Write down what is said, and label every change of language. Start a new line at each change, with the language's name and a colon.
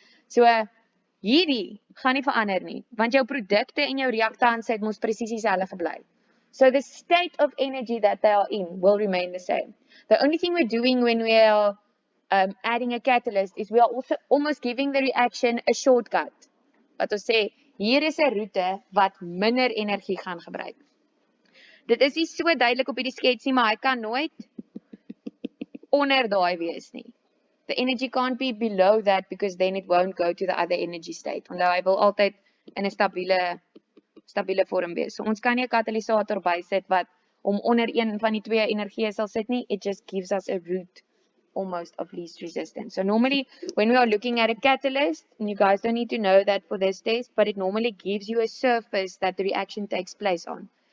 Afrikaans: So hierdie gaan nie verander nie, want jou produkte en jou reaktants het mos presies dieselfde gebly.
English: So the state of energy that they are in will remain the same. The only thing we're doing when we are adding a catalyst is we are also almost giving the reaction a shortcut.
Afrikaans: Wat ons sê, hier is 'n roete wat minder energie gaan gebruik. Dit is nie so duidelik op hierdie skets nie, maar hy kan nooit onder daai wees nie.
English: The energy can't be below that, because then it won't go to the other energy state.
Afrikaans: Onthou, hy wil altyd in 'n stabiele vorm wees. So ons kan nie 'n katalysator bysit wat om onder een van die twee energieë sal sit nie.
English: It just gives us a route almost of least resistance. So normally when we are looking at a catalyst, and you guys don't need to know that for this test, but it normally gives you a surface that the reaction takes place on.